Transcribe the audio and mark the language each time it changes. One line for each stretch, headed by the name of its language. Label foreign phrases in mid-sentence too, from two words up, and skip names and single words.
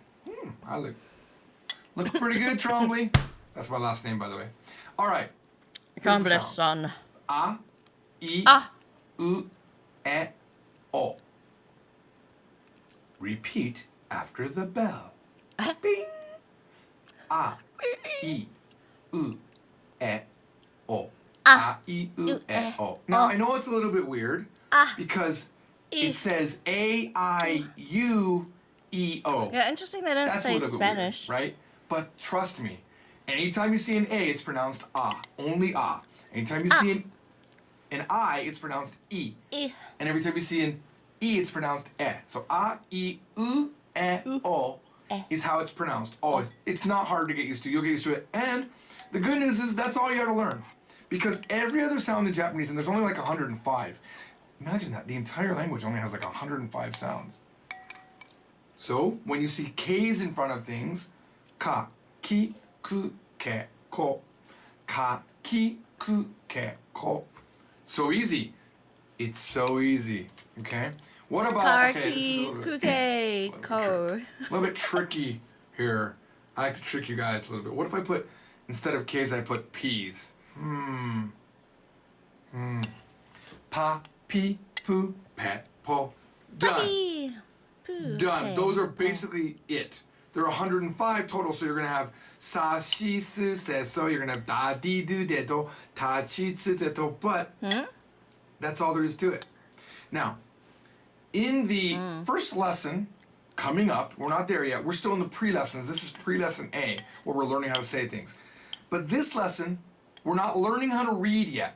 English: I look pretty good, Trombley. That's my last name, by the way. All right. Trombley-san.
Japanese: A, I, U, E, O.
English: Repeat after the bell. Bing.
Japanese: A, I, U, E, O. A, I, U, E, O.
English: Now, I know it's a little bit weird, because it says A-I-U-E-O. Yeah, interesting they didn't That's a say little bit Spanish. weird, right? But trust me, anytime you see an A, it's pronounced ah, only ah. Anytime you see an I, it's pronounced E. E. And every time you see an E, it's pronounced E. So A, E, U, E, O is how it's pronounced. Always. It's not hard to get used to. You'll get used to it. And the good news is that's all you gotta learn. Because every other sound in Japanese, and there's only like 105. Imagine that. The entire language only has like 105 sounds. So when you see K's in front of things,
Japanese: ka, ki, ku, ke, ko. Ka, ki, ku, ke, ko.
English: So easy. It's so easy. Okay? What about okay, this is a little bit tricky here. I like to trick you guys a little bit. What if I put instead of K's I put P's?
Japanese: Pa, pi, pu, pe, po.
English: Done. Done. Those are basically it. There are 105 total, so you're going to have
Japanese: sa, shi, su, se,
English: so. You're going to have
Japanese: da, di, du, de, do, ta, chi, tsu, te, to.
English: But that's all there is to it. Now, in the first lesson coming up, we're not there yet. We're still in the pre-lessons. This is pre-lesson A, where we're learning how to say things. But this lesson, we're not learning how to read yet.